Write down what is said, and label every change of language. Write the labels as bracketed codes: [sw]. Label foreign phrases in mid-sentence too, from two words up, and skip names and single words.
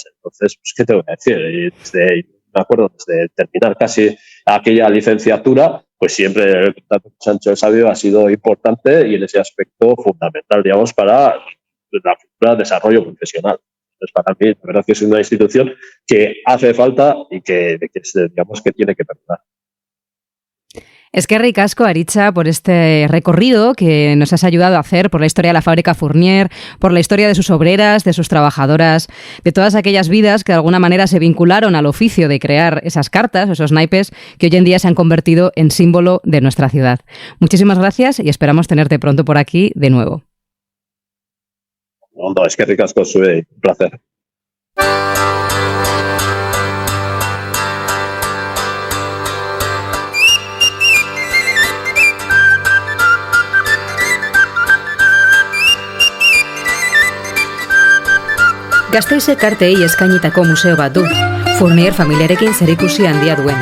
[es] Entonces, pues, ¿qué te voy a decir? Me acuerdo, desde terminar casi aquella licenciatura, pues siempre el contacto con Sancho el Sabio ha sido importante y en ese aspecto fundamental, digamos, para la futura desarrollo profesional. Entonces, para mí, la verdad que es una institución que hace falta y que digamos, que tiene que perdurar. [eu] Eskerrik asko, Aritza, [es] por este recorrido que nos has ayudado a hacer por la historia de la fábrica Fournier, por la historia de sus obreras, de sus trabajadoras, de todas aquellas vidas que de alguna manera se vincularon al oficio de crear esas cartas, esos naipes, que hoy en día se han convertido en símbolo de nuestra ciudad. Muchísimas gracias y esperamos tenerte pronto por aquí de nuevo. No, [eu] eskerrik asko, zuei, [es] un placer. [eu] Gasteizek arteei eskainitako museo bat du, Fournier familiarekin zerikusi handia duena.